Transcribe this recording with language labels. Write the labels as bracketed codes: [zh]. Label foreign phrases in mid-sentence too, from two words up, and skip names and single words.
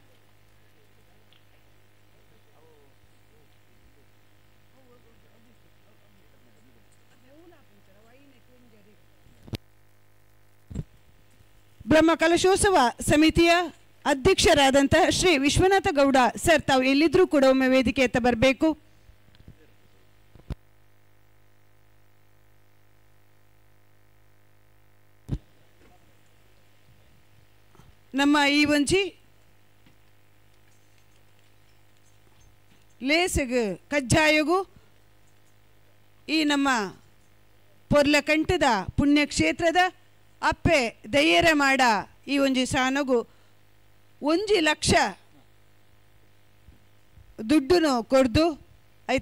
[kn] ಬ್ರಹ್ಮ ಕಲಶೋತ್ಸವ ಸಮಿತಿಯ ಅಧ್ಯಕ್ಷರಾದಂತಹ ಶ್ರೀ ವಿಶ್ವನಾಥ ಗೌಡ ಸರ್ ತಾವು ಎಲ್ಲಿದ್ರೂ ಕೂಡ ಒಮ್ಮೆ ವೇದಿಕೆ ಎತ್ತ ಬರಬೇಕು. [tcy] ನಮ್ಮ ಈ ಒಂಜಿ ಲೇಸಗು ಕಜ್ಜಾಯಗು ಈ ನಮ್ಮ ಪೊರ್ಲಕಂಠದ ಪುಣ್ಯಕ್ಷೇತ್ರದ ಅಪ್ಪೆ ದಯ್ಯರ ಮಾಡ ಈ ಒಂಜಿ ಸಾನಗು 1 ಲಕ್ಷ ದುಡ್ಡುನು ಕೊಡ್ದು ಐತ